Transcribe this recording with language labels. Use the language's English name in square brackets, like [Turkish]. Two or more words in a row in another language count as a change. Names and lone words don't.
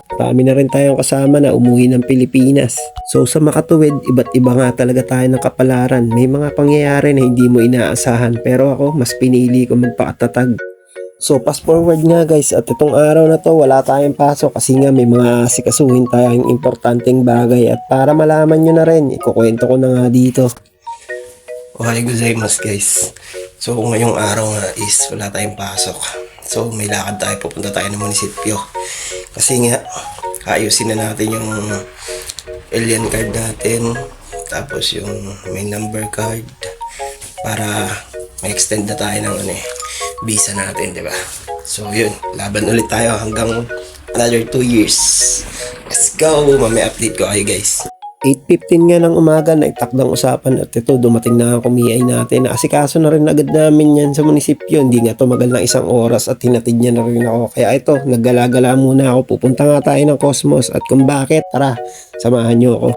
[Filipino] Marami na rin tayong kasama na umuwi ng Pilipinas. So sa makatuwid, iba't iba nga talaga tayo ng kapalaran. May mga pangyayari na hindi mo inaasahan pero ako mas pinili ko magpakatatag. So [English] fast forward [Filipino] nga guys at itong araw na to wala tayong pasok kasi nga may mga asikasuhin tayong importanteng bagay at para malaman nyo na rin, ikukwento ko na nga dito. [Japanese] おはようございます guys. [Filipino] So ngayong araw nga is wala tayong pasok. So may lakad tayo, pupunta tayo ng munisipyo. Kasi nga ayusin na natin yung [English] alien card [Filipino] natin. Tapos yung may [English] number card [Filipino] para ma-extend na tayo ng visa natin, di ba? So yun, laban ulit tayo hanggang [English] another 2 years. Let's go! [Filipino] Mamaya update ko kayo guys. 8:15 nga ng umaga na itakdang usapan at ito dumating na ang kumiay natin. Naasikaso na rin agad namin yan sa munisipyo. Hindi nga tumagal ng 1 oras at hinatid niya na rin ako. Kaya ito, naggala-gala muna ako. Pupunta nga tayo ng Cosmos at kung bakit, tara, samahan niyo ako.